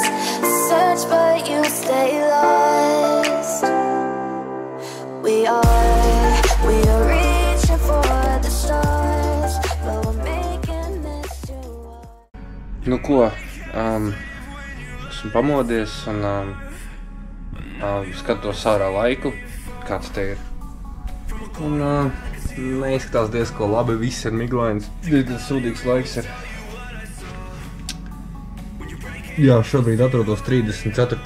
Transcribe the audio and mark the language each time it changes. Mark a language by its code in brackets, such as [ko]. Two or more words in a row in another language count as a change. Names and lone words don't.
[en] Search but you stay lost. We are reaching for the stars, but we're making this too hard. [lv] Nu ko, esmu pamodies un skatos ārā laiku, kāds te ir. Un neizskatās diezko labi, viss ir miglains, diezgan sūdīgs laiks ir. Jā, šobrīd atrodos 34.